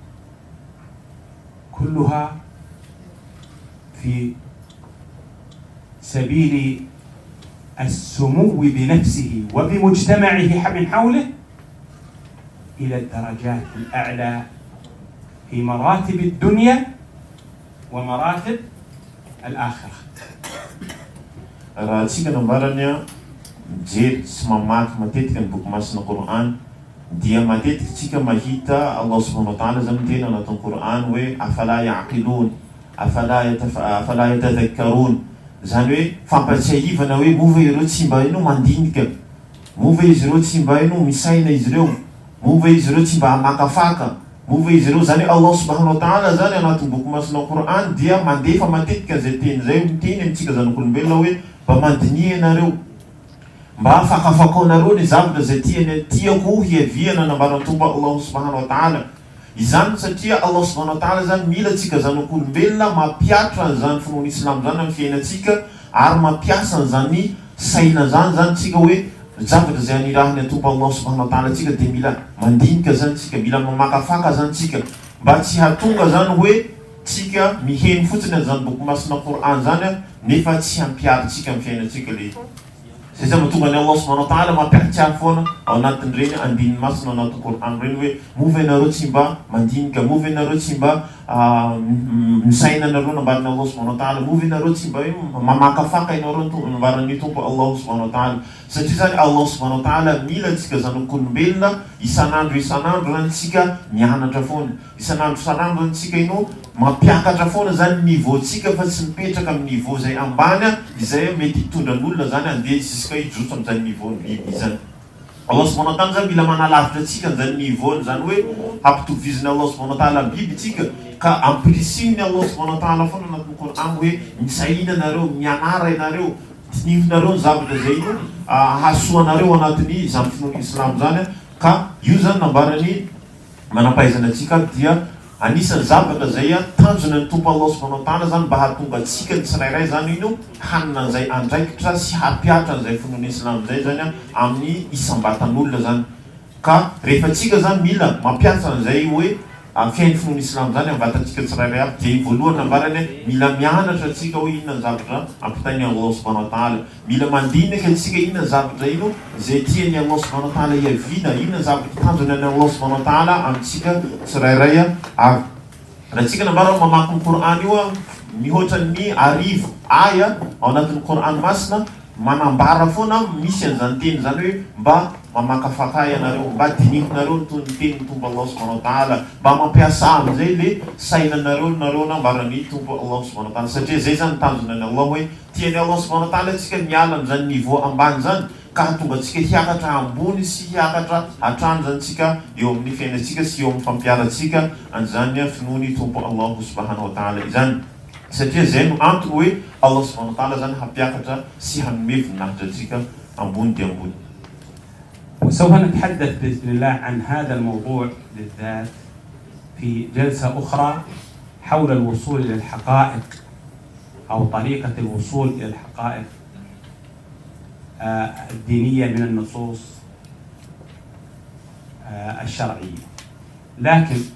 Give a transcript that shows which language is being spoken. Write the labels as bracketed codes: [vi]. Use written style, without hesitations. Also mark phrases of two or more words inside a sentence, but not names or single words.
[ar] كلها في سبيل السمو بنفسه وبمجتمعه من حوله إلى الدرجات الأعلى في مراتب الدنيا ومراتب الآخرة. [mg] raha tsika nambarany mijery sy mamaky matetika ny boky masina Qur'an dia matetika tsika mahita [ar] الله سبحانه وتعالى [mg] zany tena anatin'ny Qur'an hoe [ar] أفلا يعقلون أفلا يتذكرون, [mg] zany hoe fampatsiahivana hoe mova ireo tsy mba ino mandinika, mova izy ireo tsy mba ino misaina izy ireo, mova izy ireo tsy mba hamakafaka, mova izy ireo zany [ar] الله سبحانه وتعالى [mg] zany anatin'ny boky masina Qur'an dia mandefa matetika zay teny zay miteny amintsika zanak'olombelona hoe mba mandinia anareo, mba afakafakao nareo ny zavatra zay tiako hiaviana nambarana tompo [ar] الله سبحانه وتعالى. [mg] Izany satria [ar] الله سبحانه وتعالى [mg] zany mila tsika zanak'olombelona mampiatra zany finoana islam zany amin'ny fiainatsika ary mampiasa zany saina zany tsika hoe zavatra zay anirahany tompo [ar] الله سبحانه وتعالى [mg] tsika dia mila mandinika zany tsika, mila mamakafaka zany tsika, mba tsy hatonga zany hoe tsika miheno fotsiny azany boky masina Qur'an zany nefa tsy hampiaritsika amin'ny fiainatsika le zay zay mahatonga ny [ar] الله سبحانه وتعالى [mg] mampiaritsy foana ao anatin'ireny andininy masina ao anatin'ny Qur'an reny hoe mova ianareo tsy mba mandinika, mova ianareo tsy mba misaina anareo nambarany [ar] الله سبحانه وتعالى, [mg] mova ianareo tsy mba mamakafaka ianareo nambarany tompo [ar] الله سبحانه وتعالى. [mg] Satria zany [ar] الله سبحانه وتعالى [mg] mila tsika zanak'olombelona isan'andro zany tsika mianatra foana, isan'andro zany tsika ino mampiakatra foana zany niveau tsika fa tsy mipetraka amin'ny niveau zay ambany izay mety hitondra n'olona zany andeha jusqu'à hijotso amin'izany niveau ny biby zany. [ar] الله سبحانه وتعالى [mg] zany mila manalavitra atsika zany niveau zany hoe hampitoviziny [ar] الله سبحانه وتعالى [mg] bibitsika ka ampirisiny [ar] الله سبحانه وتعالى [mg] foana anatin'ny Qur'an hoe misahina nareo mianara ianareo tinifinareo ny zavatra zay ino hasoanareo anatin'ny izany finoana islam zany ka io zany nambarany manampahaizana atsika dia anisan'ny zavatra zay tanjona ny tompo [ar] الله سبحانه وتعالى [mg] zany mba hahatonga atsika ny tsirairay zany ino hanina an'izay andraikitra sy hampiatra an'izay finoana islam zay zany amin'ny isam-batan'olona zany ka rehefa atsika zany mila mampiasa an'izay hoe fiain'ny finoana islam zany am'vatantsika tsirairay aby dia voalohany nambarany mila mianatra atsika hoe inona ny zavatra ampitainy [ar] الله سبحانه وتعالى [mg] mila mandinaka atsika inona ny zavatra ino zay tiany [ar] الله سبحانه وتعالى [mg] hiaviana inona ny zavatra tanjona ny [ar] الله سبحانه وتعالى [mg] amintsika tsirairay avy raha tsika nambara mamaky ny Qur'an io mihoatra ny arivo aya ao anatin'ny Qur'an masina manambara foana misy an'izany teny zany hoe mba mamakafaka ianareo mba dinifinareo ny tenin'ny tompo [ar] الله سبحانه وتعالى [mg] mba mampiasa amin'izay le sainanareo nareo nambarany tompo [ar] الله سبحانه وتعالى [mg] satria zay zany tanjona ny Allah hoe tiany [ar] الله سبحانه وتعالى [mg] atsika miala amin'izany niveau ambany zany ka hatonga atsika hiakatra ambony sy hiakatra hatrany zany tsika eo amin'ny fiainatsika sy eo amin'ny fampiaratsika an'izany finoany tompo [ar] الله سبحانه وتعالى [mg] izany satria zay no antoko hoe [ar] الله سبحانه وتعالى [mg] zany hampiakatra sy hanome voninahitra atsika ambony dia ambony. [ar] وسوف نتحدث بإذن الله عن هذا الموضوع بالذات في جلسة أخرى حول الوصول إلى الحقائق أو طريقة الوصول إلى الحقائق الدينية من النصوص الشرعية لكن